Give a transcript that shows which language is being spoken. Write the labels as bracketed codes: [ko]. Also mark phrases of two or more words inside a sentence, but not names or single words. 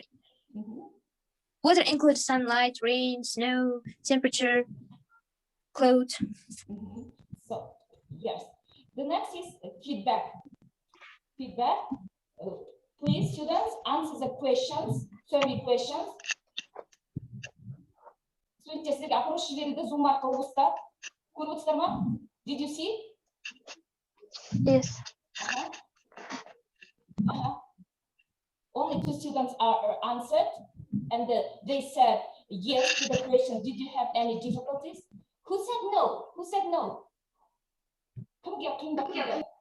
[en] Weather includes sunlight, rain, snow, temperature, cloud. So yes, the next is feedback. Feedback. Please, students, answer the questions, survey questions. [kk] Студенттер, сіздерге опрос жіберілді Zoom арқылы осылар. Көріп отырсыздар ма? [en] Did you see? Yes. Only 2 students are answered, and they said yes to the question. Did you have any difficulties? Who said no? Who said no? Come here.